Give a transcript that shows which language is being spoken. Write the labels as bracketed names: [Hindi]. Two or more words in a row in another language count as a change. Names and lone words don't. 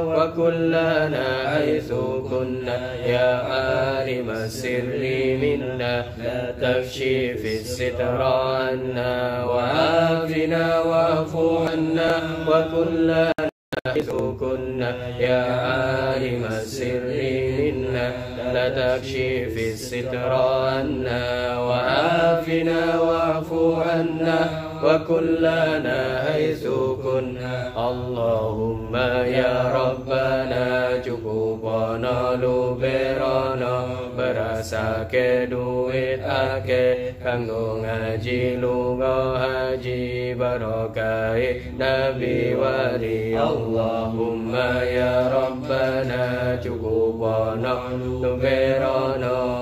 [Arabic] وكلنا حيث كنا يا عالم السر منا لا تكشف الستر عنا وعافنا واعف عنا وكلنا حيث كنا يا عالم السر منا لا تكشف الستر عنا وعافنا واعف عنا وكلنا حيث كنا اللهم يا ربنا [Javanese] cukupana luberana berasake duit ake kanggo ngaji lunga haji barokai nabi wali [Arabic] اللهم يا ربنا [Javanese] cukupana luberana